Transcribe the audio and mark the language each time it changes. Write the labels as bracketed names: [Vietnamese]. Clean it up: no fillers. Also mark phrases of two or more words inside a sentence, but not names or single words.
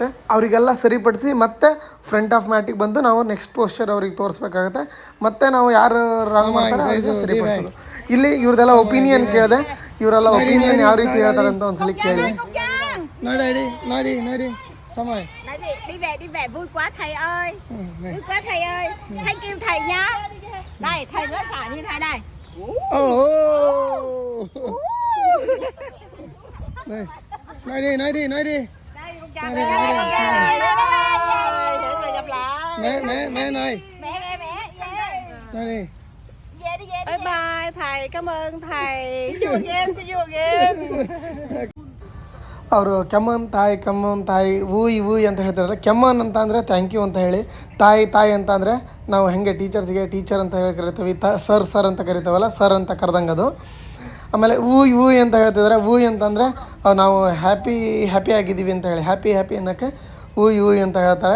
[Kannada] ಅವರಿಗೆಲ್ಲ ಸರಿಪಡಿಸಿ ಮತ್ತೆ [English] front of [Kannada] ಮ್ಯಾಟಿಗೆ ಬಂದು ನಾವು [English] next posture [Kannada] ಅವ್ರಿಗೆ ತೋರಿಸ್ಬೇಕಾಗತ್ತೆ. ಮತ್ತು ನಾವು ಯಾರು ರಾಂಗ್ ಮಾಡ್ತಾರೆ ಅವರಿಗೆ ಸರಿಪಡಿಸೋದು. ಇಲ್ಲಿ ಇವ್ರದ್ದೆಲ್ಲ ಒಪಿನಿಯನ್ ಕೇಳಿದೆ. ಇವರೆಲ್ಲ ಒಪಿನಿಯನ್ ಯಾವ ರೀತಿ ಹೇಳ್ತಾರೆ ಅಂತ ಒಂದ್ಸಲ ಕೇಳಿ. ನೋಡಿ ಸಮಯ [Vietnamese] đi về vui quá thầy ơi, vui quá thầy ơi, thầy kêu thầy nhá, này thầy nó xả như thế này, nói đi mẹ này [English] bye bye [Vietnamese] thầy, cảm ơn thầy, [English] see you again. [Kannada] ಅವರು [Vietnamese] cảm ơn thầy ơi [Kannada] ಅಂತ ಹೇಳ್ತಾರೆ. ಕೆಮ್ಮನ್ ಅಂತ ಅಂದರೆ [English] thank you [Kannada] ಅಂತ ಹೇಳಿ, ತಾಯಿ ಅಂತ ಅಂದರೆ ನಾವು ಹೆಂಗೆ ಟೀಚರ್ಸ್ಗೆ ಟೀಚರ್ ಅಂತ ಹೇಳಿ ಕರಿತೀವಿ, ಸರ್ ಅಂತ ಕರಿತೀವಲ್ಲ, ಸರ್ ಅಂತ ಕರೆದಂಗೆ ಅದು. ಆಮೇಲೆ ಊಯ್ ಅಂತ ಹೇಳ್ತಿದ್ದಾರೆ. ಊಯ್ ಅಂತಂದರೆ ನಾವು ಹ್ಯಾಪಿ ಆಗಿದ್ದೀವಿ ಅಂತ ಹೇಳಿ, ಹ್ಯಾಪಿ ಅನ್ನೋಕ್ಕೆ ಊಯ್ ಅಂತ ಹೇಳ್ತಾರೆ.